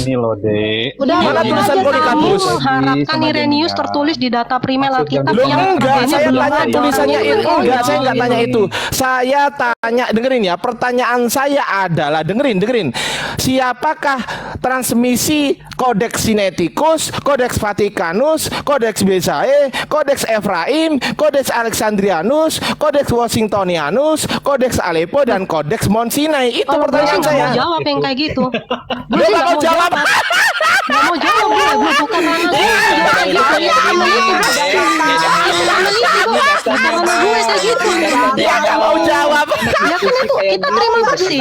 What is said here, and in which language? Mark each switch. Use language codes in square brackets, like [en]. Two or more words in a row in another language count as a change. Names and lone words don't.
[id] Ini loh, Dek. Udah, Mana itu tulisan aja, Polikarpus? Kamu mengharapkan Sama Irenaeus Demian. tertulis di data primer Alkitab Loh yang enggak, artinya saya belum tanya ada. tulisannya Oh, enggak, saya enggak iya. tanya itu. Saya tanya, dengerin ya, pertanyaan saya adalah dengerin. Siapakah transmisi Codex Sinaiticus, Codex Vaticanus, Codex Bezae, Codex Ephraim, Codex Alexandrianus, Codex Washingtonianus, Codex Aleppo dan Codex Mount Sinai? Itu Kalau gue sih pertanyaan nggak saya. mau jawab yang kayak gitu. Lu nggak mau jawab? Nggak mau jawab gue bukan ranah gue. Jawab kayak gitu ya sama itu. Bukan ranah gue kayak gitu. Dia nggak mau jawab. Ya kan itu kita terima kasih.